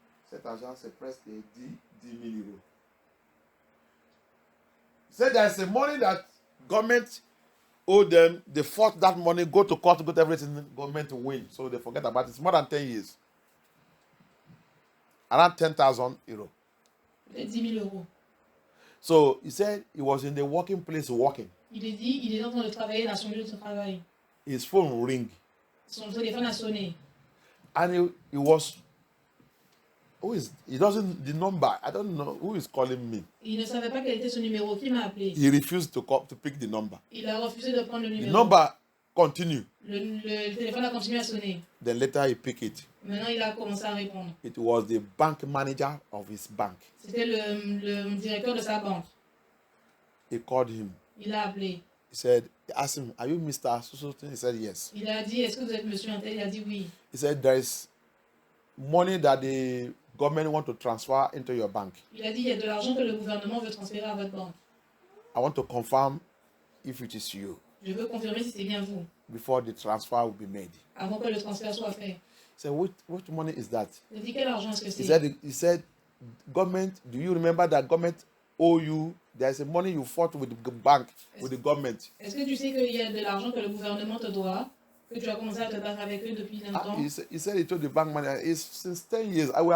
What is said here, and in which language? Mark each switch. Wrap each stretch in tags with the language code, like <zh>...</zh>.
<fr>Cet argent, c'est presque 10 000 euros.</fr> <en>So there's a money that government owe them. They fought that money, go to court, got everything, government to win. So they forget about it. It's more than 10 years. Around 10,000 euros.</en> <fr>Peut-être 10 000 euros.</fr> <en>So he said he was in the working place working.</en> <fr>Il est dit, il est en train de travailler dans son lieu de travail.</fr> <en>His phone ring.</en> <fr>Son téléphone a sonné.</fr> <en>And he was, he doesn't, the number, I don't know who is calling me.</en> <fr>Il ne savait pas quel était son numéro. Qui m'a appelé?</fr> <en>He refused to pick the number.</en> <fr>Il a refusé de prendre le</fr> <en>The</en> <fr>numéro.</fr> <en>number continued.</en> <fr>Le téléphone a continué à sonner.</fr> <en>Then later he picked it.</en> <fr>Maintenant, il a commencé à répondre.</fr> <en>It was the bank manager of his bank.</en> <fr>C'était le directeur de sa banque.</fr> <en>He called him.</en> <fr>Il a appelé.</fr> <en>He said, he asked him, are you Mr. So-so-so? He said, yes.</en> <fr>Il a dit, est-ce que vous êtes monsieur Antel? Il a dit oui.</fr> <en>He said, there is money that the government want to transfer into your bank.</en> <fr>Il a dit, il y a de l'argent que le gouvernement veut transférer à votre banque.</fr> <en>I want to confirm if it is you</en> <fr>Je veux confirmer si c'est bien vous,</fr> <en>before the transfer will be made.</en> <fr>avant que le transfert soit fait.</fr> <en>He said, what money is that?</en> <fr>Il a dit, quel argent est-ce que</fr> <en>He</en> <fr>c'est?</fr> <en>said, government, do you remember that government owe you? There's a money you fought with the bank, with the government.</en> <fr>Est-ce que tu sais qu'il y a de l'argent que le gouvernement te doit, que tu as commencé à te battre avec eux depuis longtemps?</fr> <en>He said he told the bank manager, it's since 10 years.</en>